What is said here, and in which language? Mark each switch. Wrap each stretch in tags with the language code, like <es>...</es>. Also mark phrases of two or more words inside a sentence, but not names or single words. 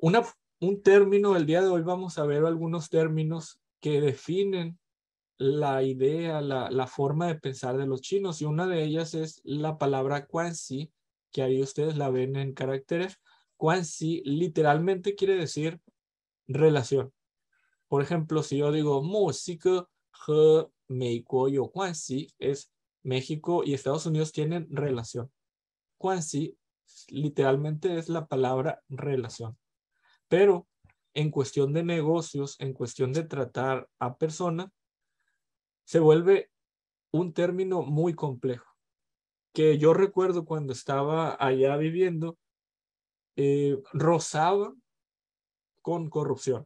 <es>Un término, el día de hoy vamos a ver algunos términos que definen la idea, la forma de pensar de los chinos, y una de ellas es la palabra Guanxi, que ahí ustedes la ven en caracteres. Guanxi literalmente quiere decir relación. Por ejemplo, si yo digo música</es> <zh>和美国有关系,</zh> <es>es México y Estados Unidos tienen relación. Guanxi literalmente es la palabra relación. Pero en cuestión de negocios, en cuestión de tratar a personas, se vuelve un término muy complejo, que yo recuerdo cuando estaba allá viviendo, rozaba con corrupción.</es>